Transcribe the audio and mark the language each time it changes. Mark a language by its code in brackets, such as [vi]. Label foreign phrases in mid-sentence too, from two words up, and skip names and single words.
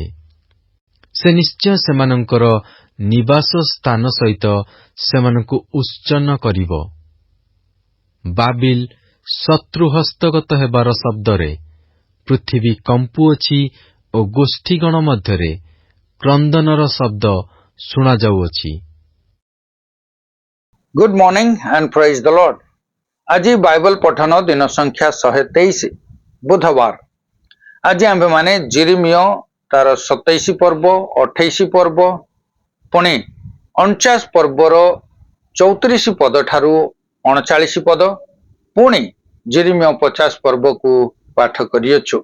[or] ସେ ନିଶ୍ଚୟ ସେମାନଙ୍କର ନିବାସ ସ୍ଥାନ ସହିତ ସେମାନଙ୍କୁ ଉତ୍ସନ୍ନ କରିବ। ବାବିଲ ଶତ୍ରୁ ହସ୍ତଗତ ହେବାର ଶବ୍ଦରେ ପୃଥିବୀ କମ୍ପୁଅଛି ଓ ଗୋଷ୍ଠୀଗଣ ମଧ୍ୟରେ କ୍ରନ୍ଦନର ଶବ୍ଦ ଶୁଣାଯାଉଅଛି। [en] Good morning and praise the Lord. [or] ଆଜି ବାଇବଲ ପଠନ ଦିନ ସଂଖ୍ୟା 123 ବୁଧବାର। ଆଜି ଆମ୍ଭେମାନେ ଜିରିମିୟ ତାର 27 ପର୍ବ, 28 ପର୍ବ, ପୁଣି 49 ପର୍ବର 34 ପଦ ଠାରୁ 39 ପଦ, ପୁଣି ଜିରିମିୟ 50 ପର୍ବକୁ ପାଠ କରିଅଛୁ।